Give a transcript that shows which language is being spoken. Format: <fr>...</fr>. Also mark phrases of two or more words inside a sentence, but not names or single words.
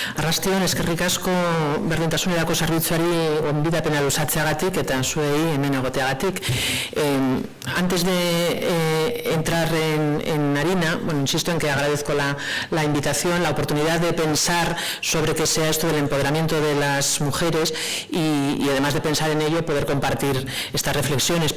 <eu>Arrastion, eskerrik asko berdintasunerako zerbitzuari gonbidapena luzatzeagatik eta zuei hemen egoteagatik.</eu> <es>Antes de entrar en harina, bueno, insisto en que agradezco la invitación, la oportunidad de pensar sobre qué sea esto del empoderamiento de las mujeres y además de pensar en ello, poder compartir estas reflexiones.</es>